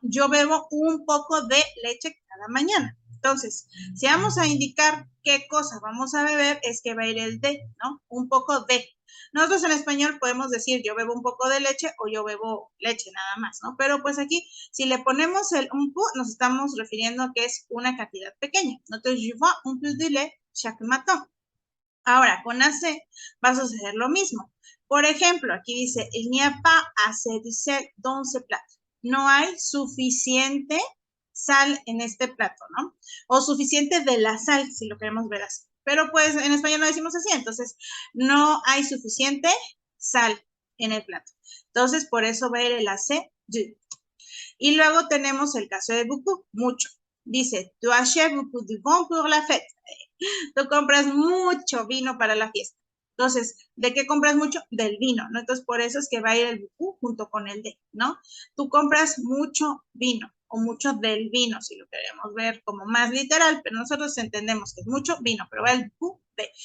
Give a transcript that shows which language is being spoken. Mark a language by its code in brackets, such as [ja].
[es] Yo bebo un poco de leche cada mañana. Entonces, si vamos a indicar qué cosa vamos a beber, es que va a ir el de, ¿no? Un poco de. Nosotros en español podemos decir yo bebo un poco de leche o yo bebo leche nada más, ¿no? Pero pues aquí, si le ponemos el un peu, nos estamos refiriendo a que es una cantidad pequeña. [fr] Entonces, je bois un peu de lait chaque matin. [es] Ahora, con AC va a suceder lo mismo. Por ejemplo, aquí dice, [fr] il n'y a pas assez de sel dans ce plat. [es] No hay suficiente sal en este plato, ¿no? O suficiente de la sal, si lo queremos ver así. Pero pues en español no decimos así, entonces no hay suficiente sal en el plato. Entonces, por eso va a ir el AC. Y luego tenemos el caso de beaucoup, mucho. [fr] Dice, tu achètes beaucoup de vin pour la fête. [es] Tú compras mucho vino para la fiesta. Entonces, ¿de qué compras mucho? Del vino, ¿no? Entonces, por eso es que va a ir el beaucoup junto con el de, ¿no? Tú compras mucho vino o mucho del vino, si lo queremos ver como más literal, pero nosotros entendemos que es mucho vino, pero va el beaucoup de.